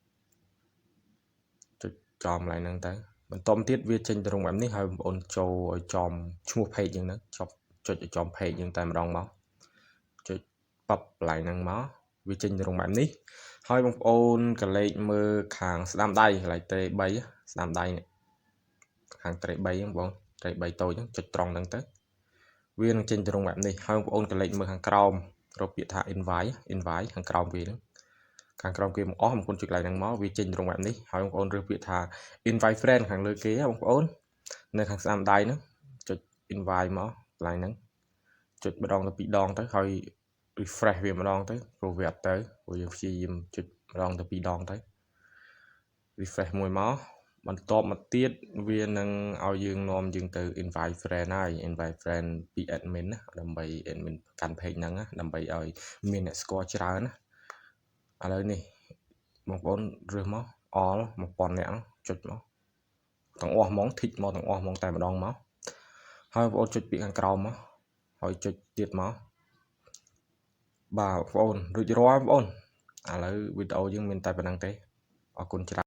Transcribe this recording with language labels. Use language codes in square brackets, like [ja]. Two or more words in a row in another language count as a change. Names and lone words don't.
[km] ចុចចំកន្លែងហ្នឹងទៅបន្តមកទៀតវាចេញទៅរងបែបនេះហើយបងប្អូនចូលឲ្យចំឈ្មោះ page យើងហ្នឹងចុចឲ្យចំ page យើងតែម្ដងមកចុចប៉ាប់កន្លែងហ្នឹងមកវាចេញទៅរងបែបនេះហើយបងប្អូនកលេចមើលខាងស្ដាំដៃកន្លែងត្រេ3ស្ដាំ ដៃនេះខាងត្រេ3ហ្នឹងបងត្រេ3តូចហ្នឹងចុចត្រង់ហ្នឹងទៅវានឹងចេញទៅរងបែបនេះហើយបងប្អូនកលេចមើលខាងក្រោមរកពាក្យថា invite ខាងក្រោមវាហ្នឹងខាងក្រោមគេមកអស់បងប្អូនចុច កន្លែងហ្នឹងមកវាចេញទៅរងបែបនេះហើយបងប្អូនរើសពាក្យថា [en] invite friend [km] ខាងលើគេបងប្អូននៅខាងស្ដាំដៃហ្នឹងចុច invite មកកន្លែងហ្នឹងចុ ចម្ដងទៅ2ដងទៅហើយ refresh វាម្ដងទៅព្រោះវាអត់ទៅព្រោះយើងព្យាយាមចុចម្ដងទៅ2ដងទៅ refresh មួយមកបន្ទាប់មកទៀតវានឹងឲ្យយើងនាំយើងទៅ [en] invite friend [km] ហើយ [en] invite friend [km] ពី admin ណាដើម្បី admin កាន់ page ហ្នឹងដើម្បីឲ្យមានអ្នកស្គាល់ច្រើនណាឥឡូវនេះបងប្អូនរើសមក all 1000នាក់ចុចមកទាំងអស់ហ្មង tick មកទាំងអស់ហ្មងតែម្ដងមកហើយបងប្អូនចុចពាក្យខាងក្រោមមកហើយចុចទៀតមកបាទបងប្អូនរួចរាល់បងប្អូនឥឡូវវីដេអូយើងមានតែប៉ុណ្្នឹងទេអរគុណច្រើន